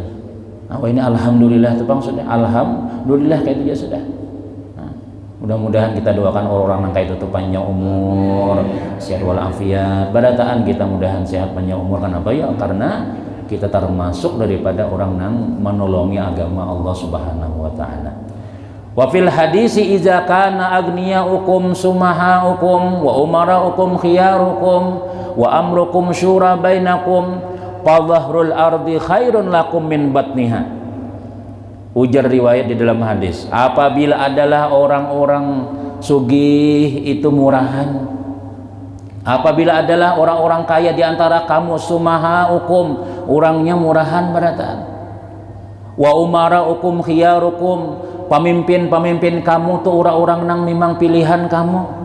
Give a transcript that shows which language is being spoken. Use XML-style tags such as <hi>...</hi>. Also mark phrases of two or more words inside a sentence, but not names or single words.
<bjn>Nah, ini alhamdulillah tuh bang sudah, alhamdulillah kayak itu ya sudah. Nah, mudah-mudahan kita doakan orang-orang nang kayak itu tuh panjang umur, sehat walafiat. Badataan kita mudahan sehat panjang umur. Kenapa ya? Karena kita termasuk daripada orang nang menolongi agama Allah</bjn> <ar>سبحانه وتعالى. وفي الحديث إذا كان أغنياؤكم سمحاءكم وأمراؤكم خياركم وأمركم شورى بينكم فظهر الأرض خير لكم من بطنها.</ar> <bjn>Ujar riwayat di dalam hadis, apabila adalah orang-orang sugih itu murahan, apabila adalah orang-orang kaya di antara kamu sumahaukum, orangnya murahan barataan,</bjn> <ar>وأمراؤكم خياركم,</ar> <bjn>pemimpin kamu tuh orang-orang nang memang pilihan kamu.</bjn>